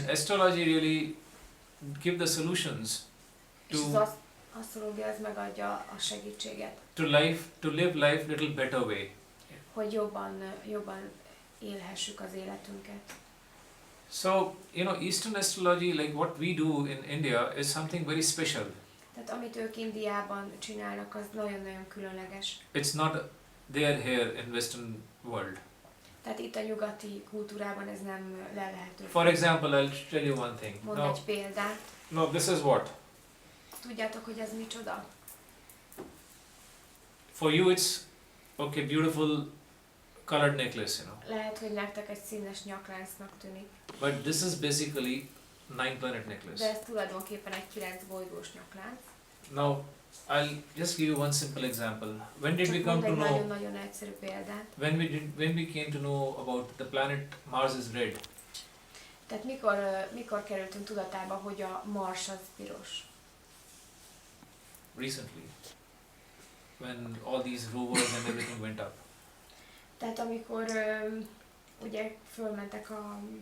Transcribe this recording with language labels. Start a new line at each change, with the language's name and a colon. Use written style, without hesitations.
English: And astrology really give the solutions
Hungarian: És az asztrológia az megadja a segítséget,
English: to live life little better way.
Hungarian: hogy jobban élhessük az életünket.
English: So, you know, Eastern astrology, like what we do in India, is something very special.
Hungarian: Tehát amit ők Indiában csinálnak, az nagyon-nagyon különleges.
English: It's not there here in Western world.
Hungarian: Tehát itt a nyugati kultúrában ez nem lelhető.
English: For example, I'll tell you one thing.
Hungarian: Mondj egy példát.
English: No, this is what?
Hungarian: Tudjátok, hogy ez micsoda?
English: For you it's, okay, beautiful colored necklace, you know.
Hungarian: Lehet, hogy nektek egy színes nyakláncnak tűnik.
English: But this is basically 9 planet necklace.
Hungarian: De ez tulajdonképpen egy 9 bolygós nyaklánc.
English: Now, I'll just give you one simple example. When did we
Hungarian: Csak
English: come
Hungarian: mondd
English: to
Hungarian: egy
English: know?
Hungarian: nagyon-nagyon egyszerű példát.
English: When we came to know about the planet Mars is red.
Hungarian: Tehát mikor kerültünk tudatába, hogy a Mars az piros?
English: Recently, when all these rovers and everything went up.
Hungarian: Tehát amikor ugye fölmentek a...